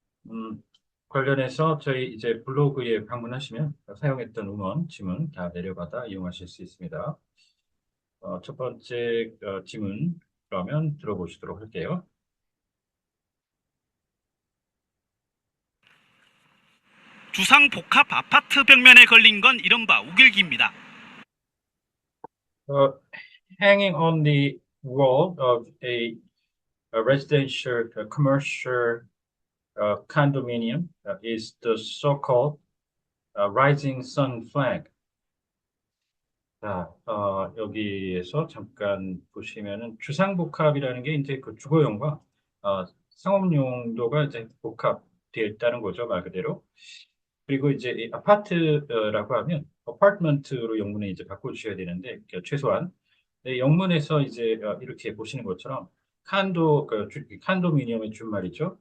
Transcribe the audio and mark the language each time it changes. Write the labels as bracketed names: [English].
[Korean] 음, 관련해서 저희 이제 블로그에 방문하시면 사용했던 음원, 지문 다 내려받아 이용하실 수 있습니다. 첫 번째 지문 그러면 들어보시도록 할게요. 주상복합 아파트 벽면에 걸린 건 이른바 우길기입니다. [English] Uh, Hanging on the wall of a residential commercial condominium is the so-called rising sun flag. [Korean] 자, 여기에서 잠깐 보시면은 주상복합이라는 게 이제 그 주거용과 상업용도가 이제 복합되어 있다는 거죠, 말 그대로. 그리고 이제 이 아파트라고 하면 어파트먼트로 영문에 이제 바꿔주셔야 되는데 최소한 네, 영문에서 이제 이렇게 보시는 것처럼 칸도미니엄의 준말이죠.